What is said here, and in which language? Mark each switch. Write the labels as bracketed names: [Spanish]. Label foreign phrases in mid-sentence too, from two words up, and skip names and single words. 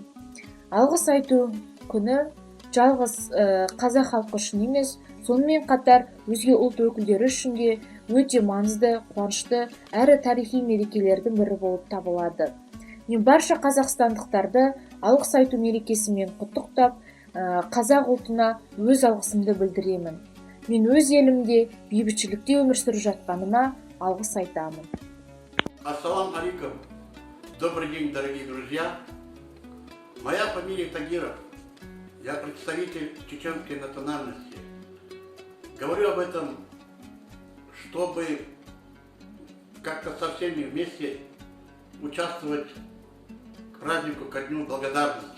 [Kazakh] Алғыс айту күні жалғыз қазақ халқы үшін емес, сонымен қатар өзге ұлт өкілдері үшін де өте маңызды, қуанышты әрі тарихи мерекелердің бірі болып табылады. Мен барша қазақстандықтарды алғыс айту мерекесімен құттықтап, қазақ ұлтына өз алғысымды білдіремін. Мен өз елімде бейбітшілікте өмір сүріп жатқаныма алғыс айтамын. [Arabic] السلام عليكم. [Russian] Добрый день, дорогие друзья. Моя фамилия Тагиров. Я представитель чеченской национальности. Говорю об этом, чтобы как-то со всеми вместе участвовать к празднику, ко Дню Благодарности.